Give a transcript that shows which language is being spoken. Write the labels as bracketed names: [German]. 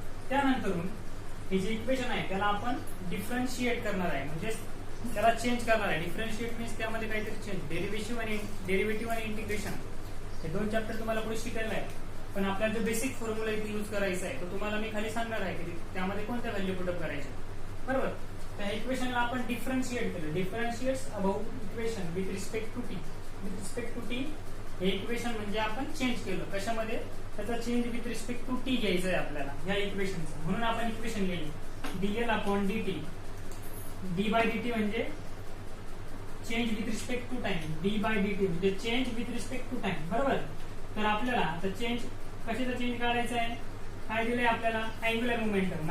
[Marathi] त्यानंतरून हे जे इक्वेशन आहे त्याला आपण डिफरन्शिएट करणार आहे, म्हणजे त्याला चेंज करणार आहे. डिफरन्शिएट मीन्स त्यामध्ये काहीतरी चेंज, डेरिव्हेटिव्ह आणि इंटिग्रेशन हे दोन चॅप्टर तुम्हाला पुढे शिकायला आहे. पण आपल्याला जो बेसिक फॉर्म्युला इथे यूज करायचा आहे तो तुम्हाला मी खाली सांगणार आहे की त्यामध्ये कोणत्या व्हॅल्यू पुटअप करायच्या, बरोबर. त्या इक्वेशनला आपण डिफरन्शिएट केलं. [English] Differentiates about equation with respect to t. With respect to t [Marathi] हे इक्वेशन म्हणजे आपण चेंज केलं. कशामध्ये, त्याचा change [English] with respect to t [Marathi] घ्यायचा आहे आपल्याला ह्या इक्वेशनचा. म्हणून आपण इक्वेशन लिहिली Diehl upon D bye D T म्हणजे [English] Change with respect to time. [Marathi] D bye D T म्हणजे [English] change with respect to time, [Marathi] बरोबर. तर आपल्याला आता चेंज कशाचा चेंज काढायचा आहे, काय दिलंय आपल्याला, अँग्युलर मोमेंटम.